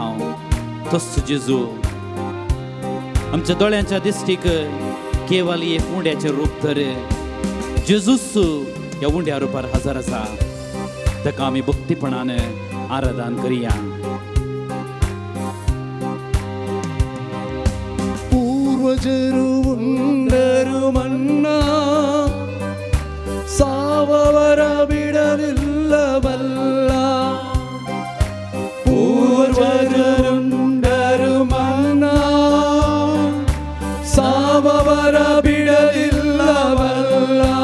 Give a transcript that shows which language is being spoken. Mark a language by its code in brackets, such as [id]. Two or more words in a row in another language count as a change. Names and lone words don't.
[kok] तस जेजू आमच्या दोळ्यांच्या दिश्टीक केवळ एक उंड्याचे रूप तर जेजूच या उंड्या रुपार हजर आसा. ताका आमी भक्तीपणान आराधन करुया. [kn] पूर्वजರು ಉಂಡರು ಮನ್ನಾ, ಸಾವವರ ಬಿಡಲಿಲ್ಲವಲ್ಲ. ಪೂರ್ವಜರುಂಡರು ಮನ್ನಾ, ಸಾವವರ ಬಿಡಲಿಲ್ಲವಲ್ಲ.